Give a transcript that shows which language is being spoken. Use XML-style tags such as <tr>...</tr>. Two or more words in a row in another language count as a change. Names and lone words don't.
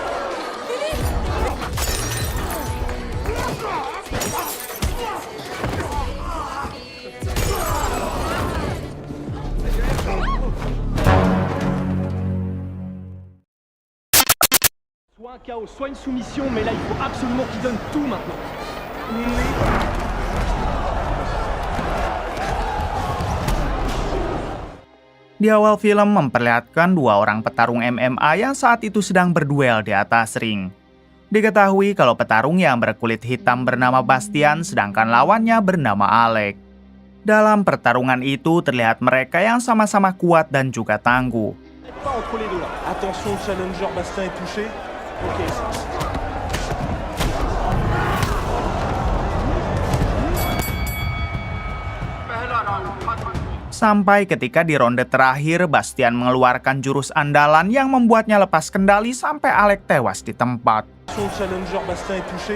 <fr>Soit un chaos, soit une soumission, mais là il faut absolument qu'il donne tout maintenant.</fr> <id>Di awal film memperlihatkan dua orang petarung MMA yang saat itu sedang berduel di atas ring. Diketahui kalau petarung yang berkulit hitam bernama Bastian sedangkan lawannya bernama Alec. Dalam pertarungan itu terlihat mereka yang sama-sama kuat dan juga tangguh.</id> <fr>Pas entre les deux là. Attention, challenger Bastien est touché. Ok.</fr> <id>Sampai ketika di ronde terakhir, Bastian mengeluarkan jurus andalan yang membuatnya lepas kendali sampai Alec tewas di tempat.</id> <fr>Attention, challenger Bastien est touché.</fr>